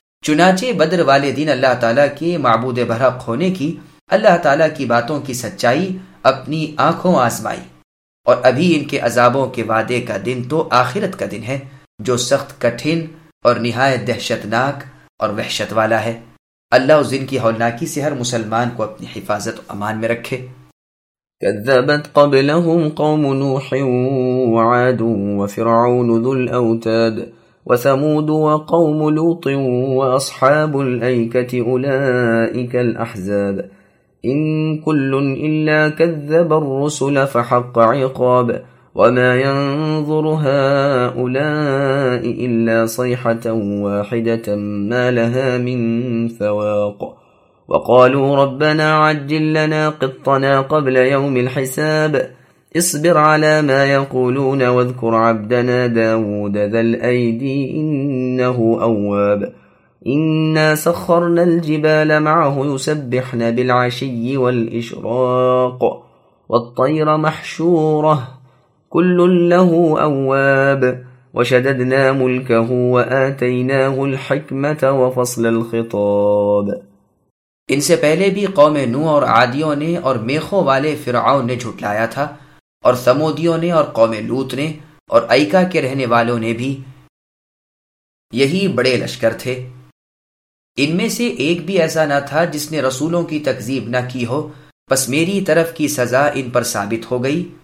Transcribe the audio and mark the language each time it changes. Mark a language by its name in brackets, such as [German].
[Urdu] چنانچہ بدر والے دن اللہ تعالیٰ کے معبود برحق ہونے کی اللہ تعالیٰ کی باتوں کی سچائی اپنی آنکھوں آزمائی, اور ابھی ان کے عذابوں کے وعدے کا دن تو آخرت کا دن ہے جو سخت کٹھن اور نہایت دہشتناک اور وحشت والا ہے. اللہ اس دن کی ہولناکی سے ہر مسلمان کو اپنی حفاظت و امان میں رکھے. [Arabic] كذبت قبلهم قوم نوح وعاد وفرعون ذو الأوتاد وثمود وقوم لوط وأصحاب الأيكة أولئك الأحزاب إن كل إلا كذب الرسل فحق عقاب وما ينظر هؤلاء إلا صيحة واحدة ما لها من فواق وقالوا ربنا عجل لنا قطنا قبل يوم الحساب اصبر على ما يقولون واذكر عبدنا داود ذا الأيدي إنه أواب إنا سخرنا الجبال معه يسبحن بالعشي والإشراق والطير محشورة كل له أواب وشددنا ملكه وآتيناه الحكمة وفصل الخطاب. [Urdu] ان سے پہلے بھی قوم نوح اور عادیوں نے اور میخوں والے فرعون نے جھٹلایا تھا اور ثمودیوں نے اور قوم لوط نے اور ایکا کے رہنے والوں نے بھی, یہی بڑے لشکر تھے. ان میں سے ایک بھی ایسا نہ تھا جس نے رسولوں کی تکذیب نہ کی ہو, پس میری طرف کی سزا ان پر ثابت ہو گئی.